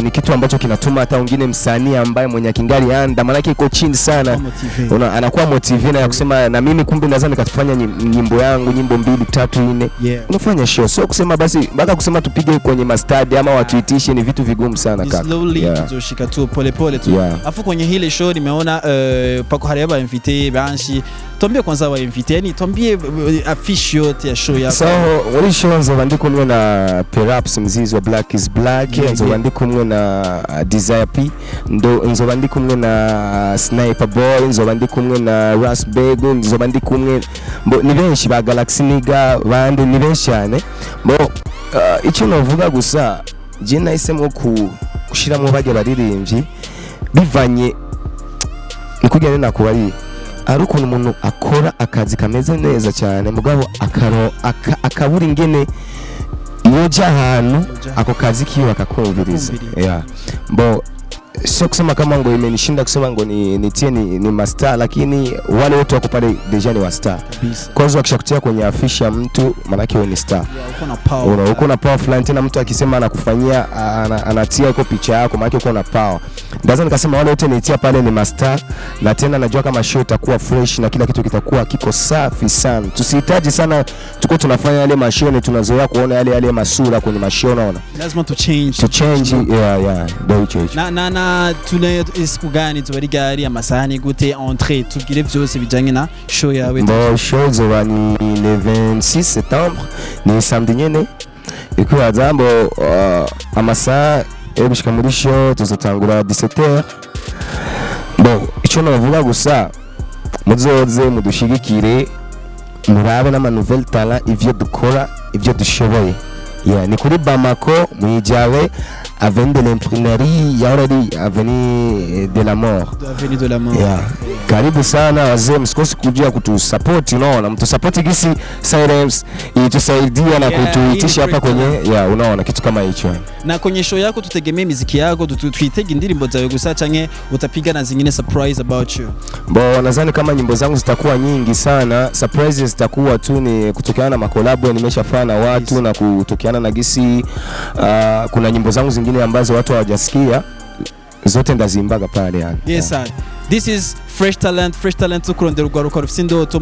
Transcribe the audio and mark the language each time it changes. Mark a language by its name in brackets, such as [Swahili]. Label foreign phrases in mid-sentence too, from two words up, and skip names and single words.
[Swahili] Ni kitu ambacho kinatuma hata wengine msanii ambaye mwenye kingali anda maana yake iko chini sana, anakuwa motivate na kusema na mimi kumbe naweza nikafanya nyimbo yangu, nyimbo 2 3 4, unafanya show. So kusema basi mpaka kusema tupige kwenye mastadi ama watuitishe ni vitu vigumu sana kaka. Slowly tuzoshika tu pole pole tu. Afu kwenye hile show nimeona pako hari aba invité banshi. Tuambie kwanza wa invité, yani tuambie affiche yote ya show yako. [Rundi] So wali show nzo bandiko mwe na Perhaps Mzizi wa Black is Black, nzo bandiko mwe na Desire P, nzo bandiko mwe na Sniper Boy, nzo bandiko mwe na Ras Bego, nzo bandiko mwe ni benshi ba Galaxy Niga bandi ni benshi cyane. Icyo novuga gusa je nahisemo kushira mu bage baririmbyi bivanye nikugene nakubari ari ukuntu umuntu akora akazi kameze neza cyane mugabo akabura ingene yoja ahantu ako kazi kiwe akakumviriza. [Swahili] Sio kusema kama ngo imenishinda kusema ngo nitie ni master, lakini wale wote wako pale deja ni wa star. Kwanza wakishakutia kwenye afisha ya mtu maana yake wewe ni star. Uko na power fulani, tena mtu akisema anakufanyia anatia iko picha yako maana yake uko na power. Ndaza nikasema wale wote nitia pale ni master, na tena najua kama show itakuwa fresh na kila kitu kitakuwa kiko safi sana. Tusihitaji sana tuko tunafanya yale mashine tunazoea kuona yale masura kwenye mashine, unaona. [English] Lazima to change. Very change. [Rundi] Na tune isiku gani tubari gari amasahani gute entrée tubwire byose bijanye na show yawe? Show zoba ni [French] le 26 septembre, [Rundi] ni samedi nyene. Ikuwa zambo amasaha ebishika muri show tuzotangura 17h. Ico navuga gusa muzoze mudushigikire, murabe na [French] nouvelle talent, [Rundi] ivyo dukora, ivyo dushoboye. Ni kuri Bamako mwijawe [French] avenue de l'imprimerie, [Rundi] yaoradi [French] avenue de la mort. [Swahili] Karibu sana wazee, msikosi kujia kutusupport, unaona, mtusupport gisi Sirens itusaidia na kutuitisha hapa kwenye unaona kitu kama hicho. Na kwenye show yako tutegemee muziki yako, [Rundi] tuitege indirimbo zawe gusa canke utapiga [Swahili] na zingine [English] surprise about you? [Swahili] Nadhani kama nyimbo zangu zitakuwa nyingi sana, surprises zitakuwa tu ni kutokana na makolabo nimeshafanya na watu na kutokana na gisi kuna nyimbo zangu zingine ambazo watu hawajasikia, zote ndazimbaga pale yani. [English] Yes sir. This is Fresh Talent [Rundi] tukurondera urwaruka rufite indoto.